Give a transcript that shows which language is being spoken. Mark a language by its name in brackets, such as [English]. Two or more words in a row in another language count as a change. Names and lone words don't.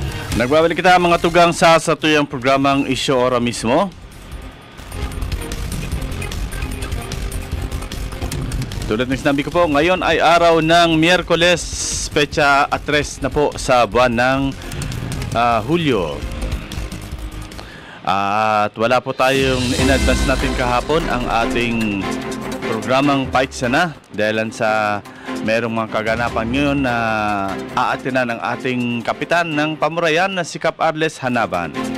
[Bikol] Nagbabalik kita mga tugang sa tuyang programang Isyu Ora Mismo. [Filipino] Tulad ng sinabi ko po, ngayon ay araw ng Miyerkules, petsa 3 na po sa buwan ng Hulyo. At wala po tayong in-advance natin kahapon ang ating programang Fight Sana dahil sa merong mga kaganapan ngayon na aatinan ng ating kapitan ng Pamurayan na si Cap Arles Hanaban.